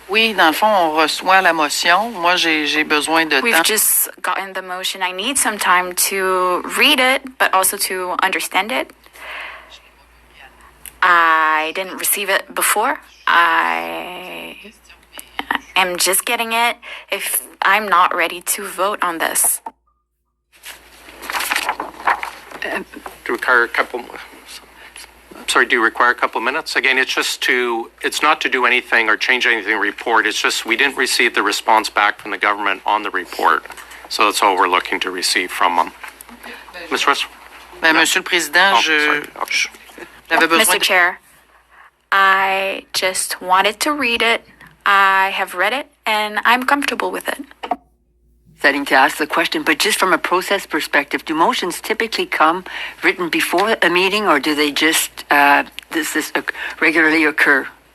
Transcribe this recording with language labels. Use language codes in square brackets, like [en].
[fr] Oui, dans le fond, on reçoit la motion. Moi, j'ai besoin de [en] We've [fr] temps. [en] just gotten the motion. I need some time to read it, but also to understand it. I didn't receive it before. I am just getting it. If I'm not ready to vote on this. Do you require a couple? Sorry, do you require a couple minutes? Again, it's not to do anything or change anything in the report. It's just we didn't receive the response back from the government on the report. So that's all we're looking to receive from them. Ms. Russ? [fr] Monsieur le Président, j'avais besoin [en] Mr. Chair, I just wanted to read it. I have read it and I'm comfortable with it. Setting to ask the question, but just from a process perspective, do motions typically come written before a meeting, or do they just does this regularly occur?